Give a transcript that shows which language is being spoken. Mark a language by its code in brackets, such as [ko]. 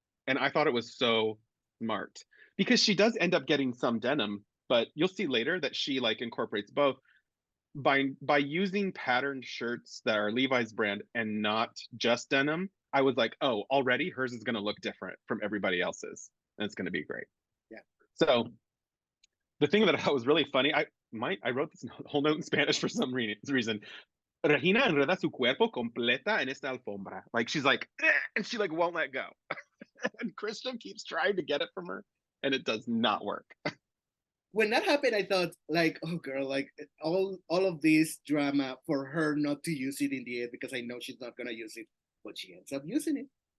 [en] And I thought it was so smart because she does end up getting some denim, but you'll see later that she like incorporates both by using patterned shirts that are Levi's brand and not just denim. I was like, oh, already hers is going to look different from everybody else's, and it's going to be great. Yeah. So the thing that I thought was really funny, I wrote this whole note in Spanish for some reason. [es] Regina enreda su cuerpo completa en esta alfombra. [en] Like she's like, and she like won't let go. And Christian keeps trying to get it from her, and it does not work. When that happened, I thought like, oh girl, like all of this drama for her not to use it in the end because I know she's not gonna use it, but she ends up using it.